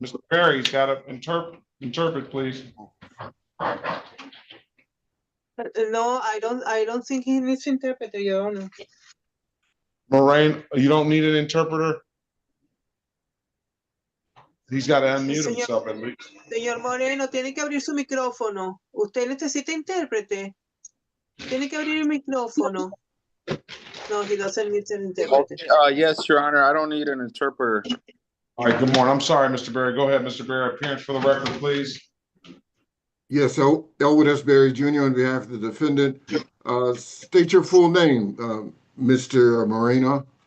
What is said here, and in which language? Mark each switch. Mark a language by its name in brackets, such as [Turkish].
[English] Berry's got to interpret, please. No, I don't think he needs to interpret, Your Honor. Moreno, you don't need an interpreter? He's got to unmute himself at least. [Spanish] Señor Moreno, tiene que abrir su micrófono. Usted necesita intérprete. Tiene que abrir el micrófono. [English] No, he doesn't need an interpreter. Yes, Your Honor, I don't need an interpreter. All right, good morning. I'm sorry, Mr. Berry. Go ahead, Mr. Berry. Appearance for the record, please. Yes, Elwood S. Berry Jr. on behalf of the defendant. State your full name, Mr. Moreno.